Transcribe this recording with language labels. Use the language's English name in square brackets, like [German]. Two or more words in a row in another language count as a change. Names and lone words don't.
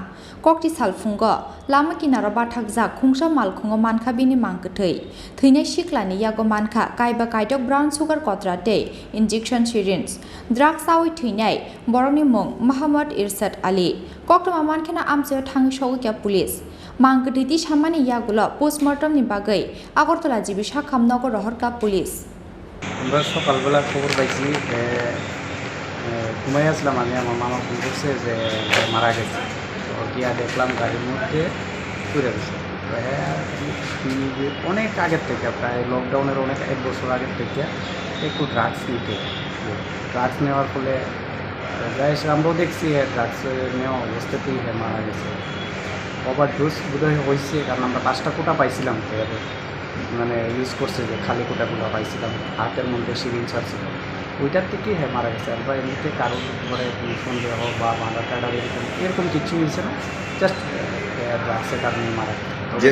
[Kok Borok] Kokti Salfungo, Lama Kinara Bathakza, Kungsa Malkungo Manka Bini Mankatei, Tine Shiklani Yagomanka, Kaiba Kaitok [English] Brown Sugar [Kok Borok] Kotrate, [English] Injection Syringes, [Kok Borok] Drug Sawi Tine, Borokni Mung, Muhammad Irsat Ali, Kokta Mankina Amchaio Thangishoga Police. Mankatiti Shamani Yagulo, Postmortem ni Bagai, Agortola Jibisha Kamnogo Rohorka Police. [Bangla] সকালবেলা খবর পাইছি ঘুমাই আসলাম আমি আমার মামা ফোন করছে যে মারা গেছে তো গিয়া দেখলাম গাড়ির মধ্যে পুড়ে গেছে অনেক আগের থেকে প্রায় লকডাউনের অনেক 1 বছর আগের থেকে একটু ড্রাগস নিতে ড্রাগস নেওয়ার ফলে যাই আমরাও দেখছি ড্রাগস নেওয়া অবস্থাতেই মারা গেছে ওভারডোজ বোধহয় হয়েছে কারণ আমরা 5টা কোটা পাইছিলাম মানে ইউজ করছে যে খালি কোটাগুলো পাইছিলাম হাতের মধ্যে সিরিঞ্জ ছিল ওইটার থেকেই মারা গেছে আর বা এমনিতে কারোর উপরে সন্দেহ বা মারা কাটার এরকম কিছু হয়েছে না জাস্ট ড্রাগসের কারণে মারা গেছে